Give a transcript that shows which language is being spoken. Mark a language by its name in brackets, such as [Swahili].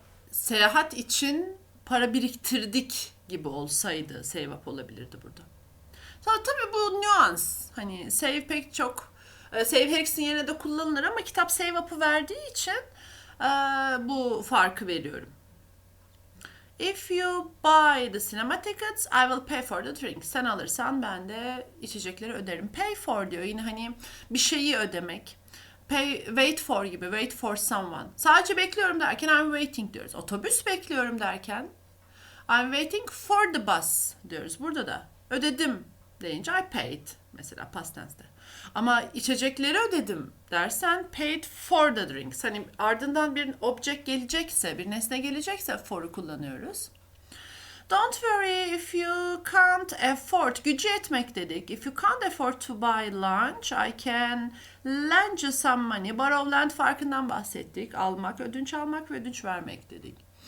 [Turkish] Seyahat için para biriktirdik gibi olsaydı save up olabilirdi burada. Tabii bu nüans. Hani save pek çok save her ikisinin yerine de kullanılır ama kitap save up'ı verdiği için bu farkı veriyorum. [English] If you buy the cinema tickets, I will pay for the drink. [Turkish] Sen alırsan ben de içecekleri öderim. Pay for diyor. Yine hani bir şeyi ödemek. Pay, wait for gibi. [English] Wait for someone. [Turkish] Sadece bekliyorum derken [English] I'm waiting [Turkish] diyoruz. Otobüs bekliyorum derken [English] I'm waiting for the bus [Turkish] diyoruz. Burada da ödedim deyince [English] I paid. [Turkish] Mesela past tense'de. Ama içecekleri ödedim dersen [English] paid for the drinks. [Turkish] Hani ardından bir object gelecekse, bir nesne gelecekse for'u kullanıyoruz. [English] Don't worry if you can't afford. [Turkish] Gücü yetmek dedik. [English] If you can't afford to buy lunch, I can lend you some money. [Turkish] Borrow, lend farkından bahsettik. Almak, ödünç almak ve ödünç vermek dedik.